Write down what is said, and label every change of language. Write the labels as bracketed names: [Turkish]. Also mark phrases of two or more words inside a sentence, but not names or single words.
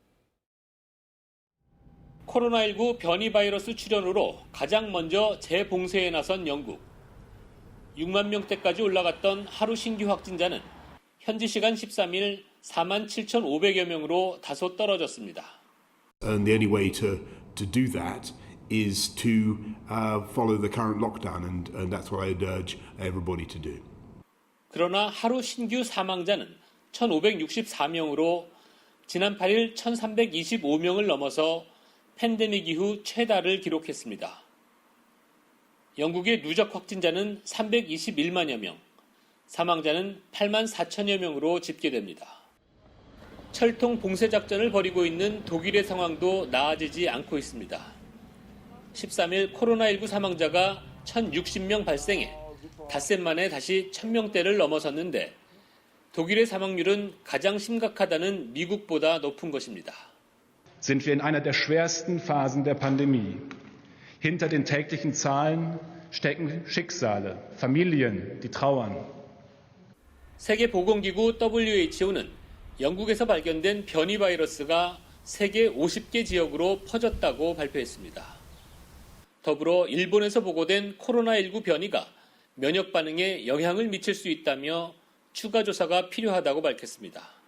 [Korean] 코로나19 변이 바이러스 출현으로 가장 먼저 재봉쇄에 나선 영국. 6만 명대까지 올라갔던 하루 신규 확진자는 현지 시간 13일 47,500여 명으로 다소 떨어졌습니다. [English] And the only way to do that is to follow the current lockdown, and that's what I'd urge everybody to do. [Korean] 그러나 하루 신규 사망자는 1,564명으로 지난 8일 1,325명을 넘어서 팬데믹 이후 최다를 기록했습니다. 영국의 누적 확진자는 321만여 명, 사망자는 8만 4천여 명으로 집계됩니다. 철통 봉쇄 작전을 벌이고 있는 독일의 상황도 나아지지 않고 있습니다. 13일 코로나19 사망자가 1,060명 발생해 닷새 만에 다시 1,000명대를 넘어섰는데 독일의 사망률은 가장 심각하다는 미국보다 높은 것입니다. [German] Sind wir in einer der schwersten Phasen der Pandemie. Hinter den täglichen Zahlen stecken Schicksale, Familien, die trauern. [Korean] 세계보건기구 WHO는 영국에서 발견된 변이 바이러스가 세계 50개 지역으로 퍼졌다고 발표했습니다. 더불어 일본에서 보고된 코로나19 변이가 면역 반응에 영향을 미칠 수 있다며 추가 조사가 필요하다고 밝혔습니다.